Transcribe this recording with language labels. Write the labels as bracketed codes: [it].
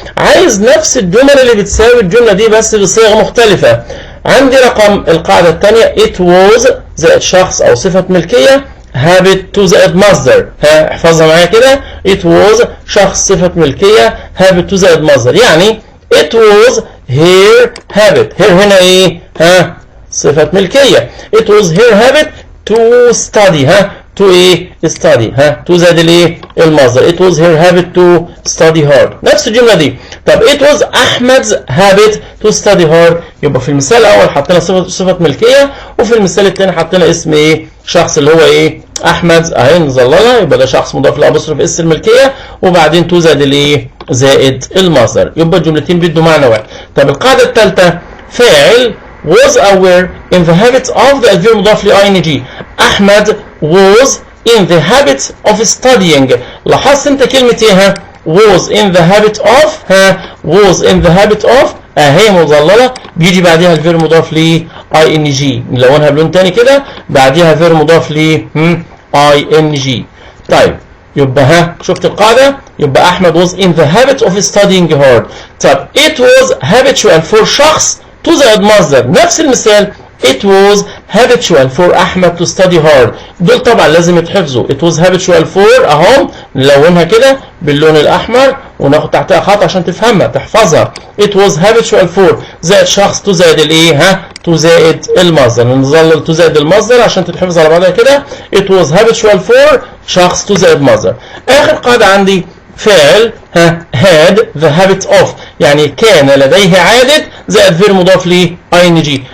[ar] عايز نفس الجمل اللي بتساوي الجمله دي بس بصيغه مختلفه. عندي رقم القاعده الثانيه it was زائد شخص او صفه ملكيه habit to زائد مصدر. احفظها معايا كده، it was شخص صفة ملكية habit to زائد مصدر. [en] يعني it was her habit. [ar] her هنا ايه؟ صفة ملكية. [en] it was her habit to study. to [ar] ايه؟ [en] study. [ar] to زائد الايه؟ المصدر. [en] it was her habit to study hard. [ar] نفس الجملة دي. [en] طب it was Ahmed's habit to study hard. [ar] يبقى في المثال الأول حطينا صفة ملكية، وفي المثال الثاني حطينا اسم ايه؟ شخص اللي هو ايه؟ احمد اهي نظللها، يبقى ده شخص مضاف لابوستروف اس الملكيه، وبعدين تو زائد الايه؟ زائد المصدر. يبقى الجملتين بيدوا معنى واحد. طب القاعده الثالثه فاعل was aware in the habit of the الفيرب مضاف ل ing. [en] Ahmed was in the habit of studying. [ar] لاحظت انت كلمه ايه؟ was in the habit of was in the habit of اهي مظلله، بيجي بعدها الفيرب مضاف ل ing، نلونها بلون تاني كده، بعدها فيرب مضاف ل ing. طيب يبقى شفت القاعده؟ يبقى [en] Ahmed was in the habit of studying hard. [ar] طب [en] it was habitual for [ar] شخص تو زائد مصدر. نفس المثال [en] it was habitual for Ahmed to study hard. [ar] دول طبعا لازم يتحفظوا. it was habitual for اهم نلونها كده باللون الاحمر وناخد تحتها خط عشان تفهمها تحفظها. it was habitual for زائد شخص تو زائد الايه؟ تو زائد المصدر. نظلل تو زائد المصدر عشان تتحفظ على بعضها كده. it was habitual for شخص تو زائد مصدر. اخر قاعده عندي فاعل [en] had the habit of، [ar] يعني كان لديه عادة زائد فيرب مضاف ل ing.